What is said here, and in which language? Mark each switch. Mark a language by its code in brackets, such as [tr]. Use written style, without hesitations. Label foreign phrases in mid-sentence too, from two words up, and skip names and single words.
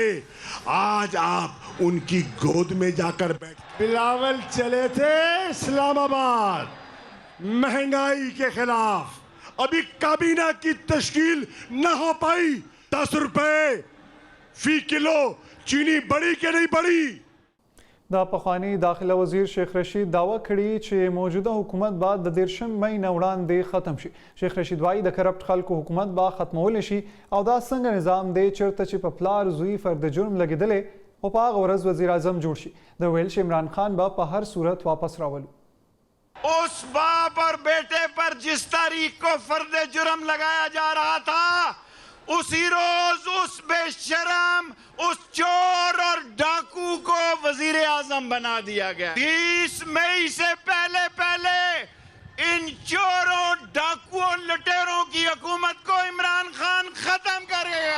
[ur] آج آپ ان کی گود میں جا کر بیٹھ. بلاول چلے تھے اسلام آباد مہنگائی کے خلاف. ابھی کابینہ کی تشکیل نہ ہو پائی. 10 روپے فی کلو چینی بڑھی کہ نہیں بڑھی? [ps] د پخوانی داخله وزیر شیخ رشید دعوه کړې چې موجوده حکومت بعد د 13 مئی نه وړاندې ختم شي. شیخ رشید وایي د کرپټ خلکو حکومت با ختمول شي او دا څنګه نظام دی چیرته چې په پلار زوی فرد جرم لګیدلې او په هغه ورځ وزیر اعظم جوړ شي. د ویل چې عمران خان به په هر صورت واپس راولو. [ur] اس باپ اور بیٹے پر جس تاریخ کو فرد جرم لگایا جا رہا تھا، اسی روز اس بے شرم، اس چور اور ڈاکو کو وزیر اعظم بنا دیا گیا. 30 مئی سے پہلے ان چوروں، ڈاکوؤں، لٹیروں کی حکومت کو عمران خان ختم کرے گا.